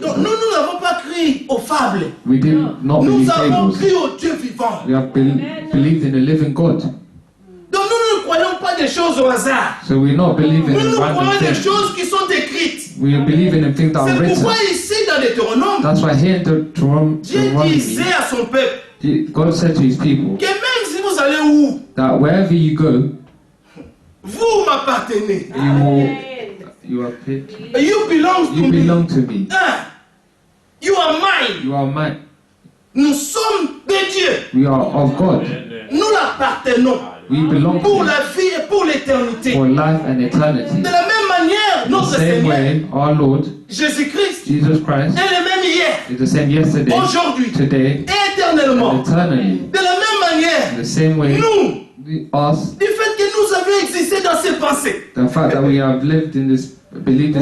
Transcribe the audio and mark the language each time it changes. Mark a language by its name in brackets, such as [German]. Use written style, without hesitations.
[French] Donc nous n'avons pas cru aux fables. [English] We did not [French] Nous [English] believe [French] avons [English] fables. [French] cru au Dieu vivant. [English] We have believed in the living God. [French] Donc nous ne croyons pas des choses au hasard. [English] So we're not believing [French] Nous [English] in [French] nous [English] random [French] croyons des [English] things. [French] choses qui sont écrites. [English] We are believing in things that are [French] C'est [English] written. [French] pourquoi ici dans Deutéronome, [English] That's why here in [French] Dieu [English] Deuteronomy, [French] disait à son peuple [English] God said to His people [French] que même si vous allez où, [English] that wherever you go, [French] vous m'appartenez. [English] you are picked. You belong to You me. belong to me. Hein? You are mine. You are mine. [French] Nous sommes de Dieu. [English] We are of God. [French] Nous l'appartenons [English] We belong to [French] pour [English] Him [French] la vie et pour l'éternité. [English] for life and eternity. [French] De la même manière, [English] The [French] notre [English] same [French] Seigneur, [English] way, our Lord [French] Jésus-Christ, [English] Jesus Christ [French] est le même hier, [English] is the same yesterday, [French] aujourd'hui [English] today, [French] et éternellement. [English] and eternally. [French] De la même manière, [English] The same way, [French] nous, [English] us, [French] du fait que nous avions existé dans ses pensées, [English] the fact that we have lived in this, believed in